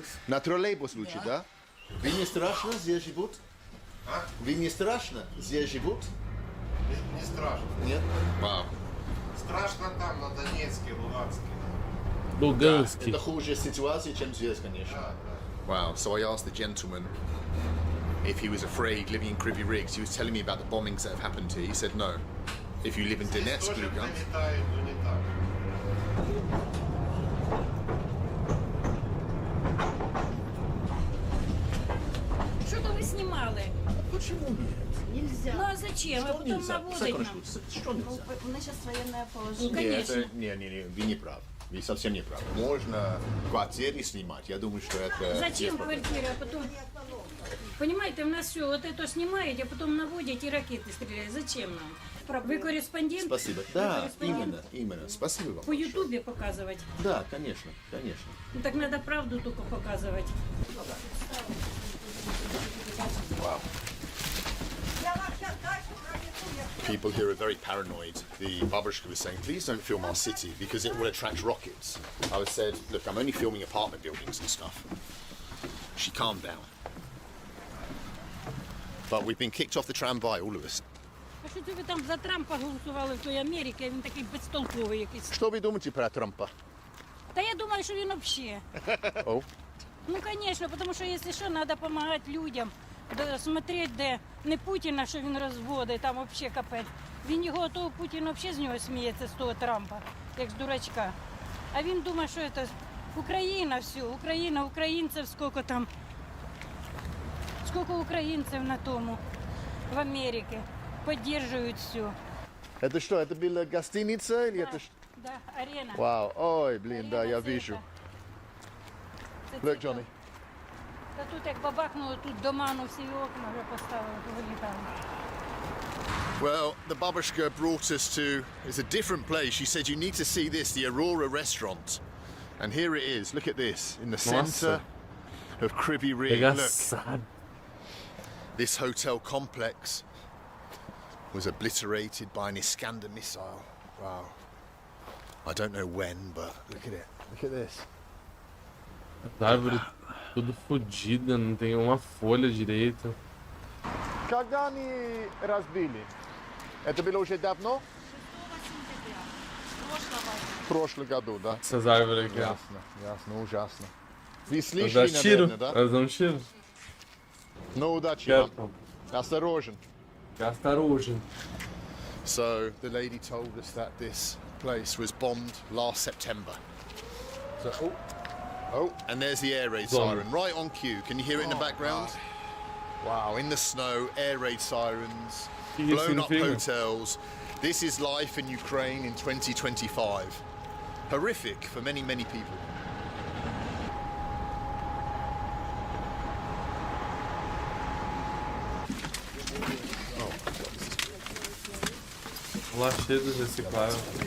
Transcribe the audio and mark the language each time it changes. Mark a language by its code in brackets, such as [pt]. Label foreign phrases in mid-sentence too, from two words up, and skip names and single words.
[ru] На троллейбус лучше, да? Вы не страшно здесь живут? А? Вы не страшно здесь живут? Не страшно. Нет? Вау. Страшно там, на Донецке, Луганске. Luganski. Это хуже ситуация, чем здесь, конечно. [en] Wow, so I asked the gentleman if he was afraid living in Kryvyi Rih. He was telling me about the bombings that have happened here. He said no. If you live in Donetsk, [ru] Тоже Lugansk... прилетают, но не так. Что-то вы снимали. Почему нет? Нельзя. Ну а зачем? А потом наводить нам. Что нельзя? У нас сейчас военное Ну, положение. конечно. Конечно. Не, вы не правы. Вы совсем не правы. Можно квартиры снимать. Я думаю, что это... Зачем квартира, а потом... Понимаете, у нас все, вот это снимаете, а потом наводите и ракеты стреляют. Зачем нам? Вы корреспондент? Спасибо. Вы Да, корреспондент? именно. Спасибо вам. По Ютубе показывать? Да, конечно. Ну так надо правду только показывать. [en] Wow. People here are very paranoid. The babushka was saying, please don't film our city because it will attract rockets. I was said, look, I'm only filming apartment buildings and stuff. She calmed down. But we've been kicked off the tramway, all of us. [uk] А що це ви там за Трампа голосували в той Америці, а він такий безтолковий якийсь. [ru] Что вы думаете про Трампа? [uk] Та я думаю, що він взагалі. [en] Oh. [uk] Ну, звісно, тому що, якщо що, треба допомагати людям. Смотреть, де не Путіна, що він розводить, там взагалі капець. Він його, того Путін взагалі з нього сміється, з того Трампа, як з дурачка. А він думає, що це Україна, все, Україна, українців, скільки там, скільки українців на тому, в Америці, підтримують все. [ru] Это что, это была гостиница или это... Да, арена. Вау, ой, блин, да, я вижу. [en] Look, Johnny. [uk] Та тут як бабахнуло, тут дома, ну всі окна вже поставили, то вилітали. [en] Well, the babushka brought us to, it's a different place. She said, you need to see this, the Aurora restaurant. And here it is, look at this, in the center of Kryvyi Rih. Look, this hotel complex was obliterated by an Iskander missile. Wow. I don't know when, but look at it, look at this. [pt] As árvores tudo fodida, não tem uma folha direita. [ru] Когда они разбили? Это было уже давно? В прошлом году, да? [pt] Essas árvores aqui, ó. [ru] Ясно, ужасно. Вы слышали, [pt] Dá tiro? [ru] наверное, да? [pt] Elas dão tiro? [ru] Ну, удачи [pt] Certo. [ru] вам. Осторожен. Осторожен. [en] So, the lady told us that this place was bombed last September. So, oh, and there's the air raid siren, right on cue. Can you hear it in the background? Wow, in the snow, air raid sirens, blown up hotels. This is life in Ukraine in 2025. Horrific for many, many people. [pt] Lá cheio de reciclável.